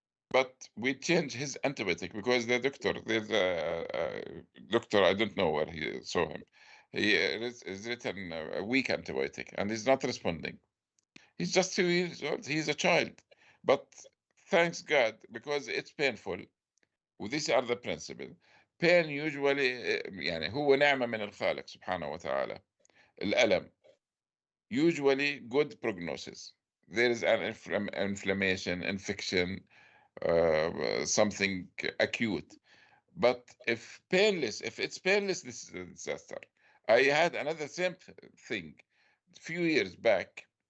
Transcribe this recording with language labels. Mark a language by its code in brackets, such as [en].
[en] But we changed his antibiotic because there's a doctor, I don't know where he saw him. He is written a weak antibiotic and he's not responding. He's just 2 years old. He's a child. But thanks God, because it's painful. These are the principles. Pain usually [ar] يعني هو نعمة من الخالق سبحانه وتعالى. الألم [en] usually good prognosis. There is an inflammation, infection, something acute. But if it's painless, this is a disaster. I had another same thing a few years back.